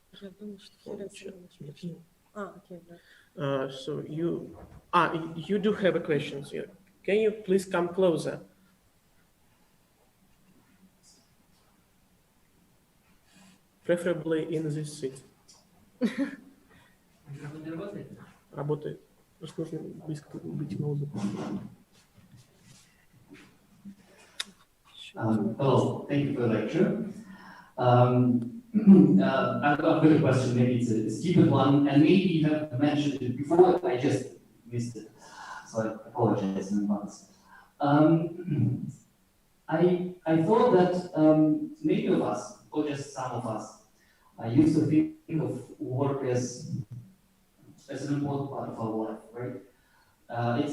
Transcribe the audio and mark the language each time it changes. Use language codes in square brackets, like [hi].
[en] So you do have a question here. Can you please come closer? Preferably in this seat. [ru] Работает. Просто нужно близко быть к ноутбуку. [en] Hello, thank you for the lecture. I've got a question, maybe it's a stupid one, and maybe you have mentioned it before, I just missed it, so I apologize in advance. I thought that many of us, or just some of us, used to think of work as an important part of our life, right?